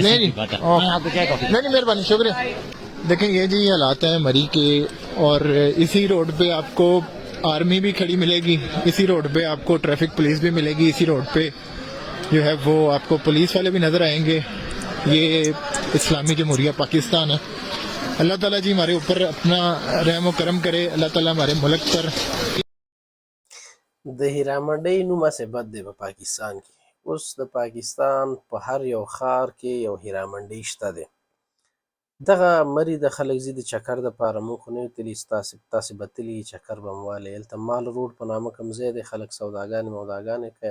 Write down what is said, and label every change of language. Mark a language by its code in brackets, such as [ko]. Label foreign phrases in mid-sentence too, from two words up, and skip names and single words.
[ur] نہیں نہیں مہربانی، شکریہ. دیکھیں یہ جی حالات ہیں مری کے، اور اسی روڈ پہ آپ کو آرمی بھی کھڑی ملے گی، اسی روڈ پہ آپ کو ٹریفک پولیس بھی ملے گی، اسی روڈ پہ جو ہے وہ آپ کو پولیس والے بھی نظر آئیں گے. یہ اسلامی جمہوریہ پاکستان ہے. اللہ تعالیٰ جی ہمارے اوپر اپنا رحم و کرم کرے. اللہ تعالیٰ ہمارے ملک پر [ps] د هیرامنډۍ نوم هسې بد دی په پاکستان کې. اوس د پاکستان په هر یو ښار کې یو هیرامنډۍ شته دی. دغه مري د خلک ځي د چکر دپاره. موږ خو نه یو تللي، تاسې به تللي یې چکر به مو وهلی. هلته مال روډ په نامه کوم ځای دی، خلک سوداګانې موداګانې کوي.